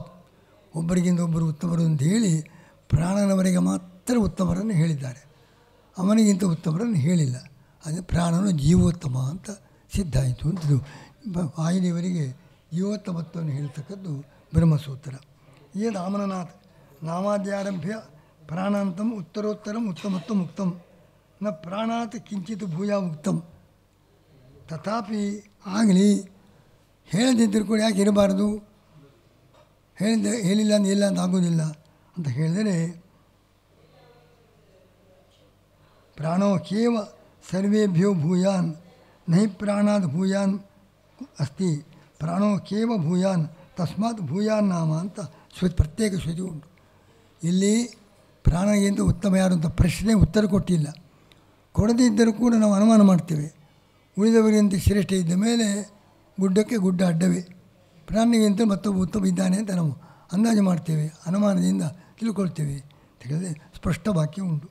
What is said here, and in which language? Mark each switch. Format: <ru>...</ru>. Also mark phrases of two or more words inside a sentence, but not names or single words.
<kn>ಒಬ್ಬರಿಗಿಂತ ಒಬ್ಬರು ಉತ್ತಮರು ಅಂತ ಹೇಳಿ ಪ್ರಾಣನವರೆಗೆ ಮಾತ್ರ ಉತ್ತಮರನ್ನು ಹೇಳಿದ್ದಾರೆ, ಅವನಿಗಿಂತ ಉತ್ತಮರನ್ನು ಹೇಳಿಲ್ಲ. ಅದೇ ಪ್ರಾಣನು ಜೀವೋತ್ತಮ ಅಂತ ಸಿದ್ಧ ಆಯಿತು ಅಂತದ್ದು. ವಾಯುದೇವರಿಗೆ ಜೀವೋತ್ತಮತ್ವವನ್ನು ಹೇಳ್ತಕ್ಕದ್ದು ಬ್ರಹ್ಮಸೂತ್ರ.</kn> <sa>ಏನು ಆಮನನಾಥ್ ನಾಮಾದ್ಯಾರಂಭ್ಯ ಪ್ರಾಣಾಂತಂ ಉತ್ತರೋತ್ತರಂ ಉತ್ತಮತ್ವ ಮುಕ್ತಂ ನ ಪ್ರಾಣಾತ್ ಕಿಂಚಿತ್ ಭೂಯ ಮುಕ್ತಂ.</sa> <kn>ತಥಾಪಿ ಆಗಲಿ ಹೇಳದಿದ್ದರೂ ಕೂಡ ಯಾಕೆ ಇರಬಾರ್ದು? ಹೇಳಿಲ್ಲ ಅಂತ ಇಲ್ಲ ಅಂತ ಆಗೋದಿಲ್ಲ ಅಂತ ಹೇಳಿದರೆ,</kn> <sa>ಪ್ರಾಣೋ ಕೇವ ಸರ್ವೇಭ್ಯೋ ಭೂಯಾನ್ ನಹಿ ಪ್ರಾಣಾದ್ ಭೂಯಾನ್ ಅಸ್ತಿ, ಪ್ರಾಣೋ ಕೇವ ಭೂಯಾನ್ ತಸ್ಮಾತ್ ಭೂಯಾನ್ ನಾಮ</sa> <kn>ಅಂತ ಪ್ರತ್ಯೇಕ ಶ್ರುತಿ ಉಂಟು. ಇಲ್ಲಿ ಪ್ರಾಣಗಿಂತ ಉತ್ತಮ ಯಾರು ಅಂತ ಪ್ರಶ್ನೆ ಉತ್ತರ ಕೊಟ್ಟಿಲ್ಲ. ಕೊಡದೇ ಇದ್ದರೂ ಕೂಡ ನಾವು ಅನುಮಾನ ಮಾಡ್ತೇವೆ. ಉಳಿದವರಿಗಿಂತ ಶ್ರೇಷ್ಠ ಇದ್ದ ಮೇಲೆ ಗುಡ್ಡಕ್ಕೆ ಗುಡ್ಡ ಅಡ್ಡವೇ, ಪ್ರಾಣಿಗಿಂತ ಮತ್ತೊಬ್ಬ ಉತ್ತಮ ಇದ್ದಾನೆ ಅಂತ ನಾವು ಅಂದಾಜು ಮಾಡ್ತೇವೆ, ಅನುಮಾನದಿಂದ ತಿಳ್ಕೊಳ್ತೇವೆ ಅಂತ ಹೇಳಿದ್ರೆ ಸ್ಪಷ್ಟ ವಾಕ್ಯ ಉಂಟು.</kn>